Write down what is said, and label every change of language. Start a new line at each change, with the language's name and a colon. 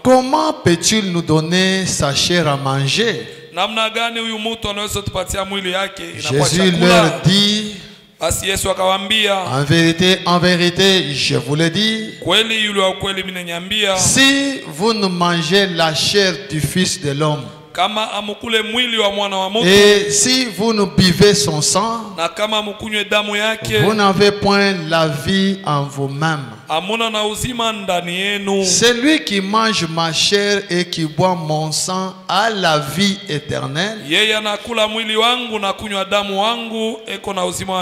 French: comment peut-il nous donner sa chair à manger?
Swahili: namna gani huyu mtu anaweza tupatia mwili yake inakuwa
French: Jésus
Swahili: chakula?
French: leur dit,
Swahili: Basi Yesu akawaambia,
French: en vérité, je vous le dis,
Swahili: kweli yule wa kweli mimi nanyambia,
French: si vous ne mangez la chair du Fils de l'homme,
Swahili: kama amukule mwili wa mwana wa mtu
French: et si vous ne buvez son sang,
Swahili: na kama amukunywe damu yake,
French: vous n'avez point la vie en vous-même.
Swahili: amuna na uzima ndani yenu.
French: Celui qui mange ma chair et qui boit mon sang a la vie éternelle,
Swahili: Yeye anakula mwili wangu na kunywa damu wangu eko na uzima wa